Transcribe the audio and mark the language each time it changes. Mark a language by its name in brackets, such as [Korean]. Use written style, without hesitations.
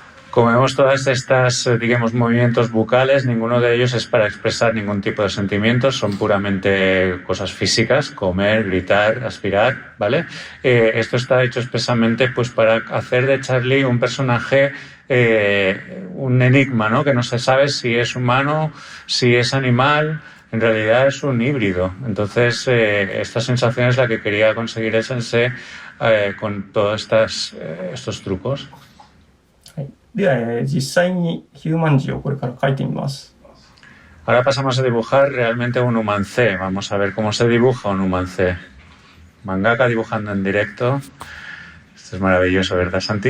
[Spanish] Como vemos todas estas, digamos, movimientos bucales, ninguno de ellos es para expresar ningún tipo de sentimientos, son puramente cosas físicas, comer, gritar, aspirar, ¿vale? Esto está hecho expresamente pues para hacer de Charlie un personaje, un enigma, ¿no? Que no se sabe si es humano, si es animal, en realidad es un híbrido. Entonces, esta sensación es la que quería conseguir el sensei con todos estos trucos. [Japanese] では、実際にヒューマン字をこれから書いてみます。 [Spanish] Ahora pasamos a dibujar realmente un humancé. Vamos a ver cómo se dibuja un humancé. Mangaka dibujando en directo. Esto es maravilloso, ¿verdad, Santi?